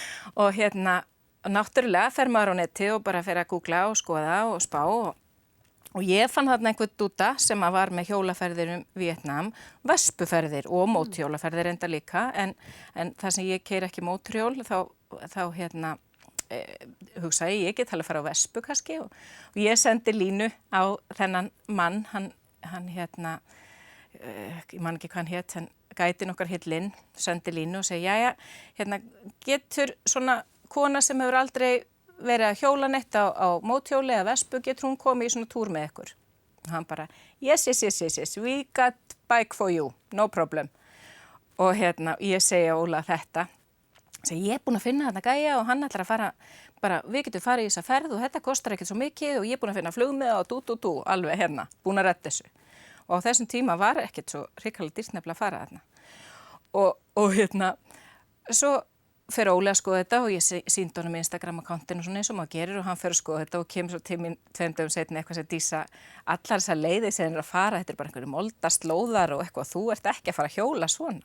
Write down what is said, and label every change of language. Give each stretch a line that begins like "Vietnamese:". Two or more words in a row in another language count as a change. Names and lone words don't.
Icelandic: og náttúrulega fer maður á neti og bara fer að googla og skoða og spá og ég fann þarna einhvern dúta sem var með hjólaferðir Víetnam, vespuferðir og móthjólaferðir enda líka en það sem ég keyri ekki mótorhjól þá hugsaði ég get alveg að fara á vespu kannski og ég sendi línu á þennan mann, hann ég man ekki hvað hann hét, en gætin okkar hét Linn, sendi línu og segi getur svona kona sem hefur aldrei verið að hjóla neitt á móthjóli eða vespu, getur hún komið í svona túr með ykkur? Og hann bara,
English: yes, we got bike for you, no problem.
Icelandic: Og ég segi Óla þetta, Ég er búin að finna þarna gæja og hann ætlar að fara, bara við getum farið í þessa ferð og þetta kostar ekkert svo mikið og ég er búin að finna flugmiða og alveg hérna, búin að redda þessu. Og á þessum tíma var ekkert svo hrikalega dýrt nefnilega að fara þarna. Og hérna, svo fer Óli að skoða þetta og ég sýndi honum Instagram-akkantinu svona eins og maður gerir og hann fer að skoða þetta og kemur svo til mín 2 dögum seinna eitthvað sem Dísa, allar þessar leiðir sem hann er að fara, þetta er bara einhverju moldarslóðar og eitthvað, þú ert ekki að fara að hjóla svona.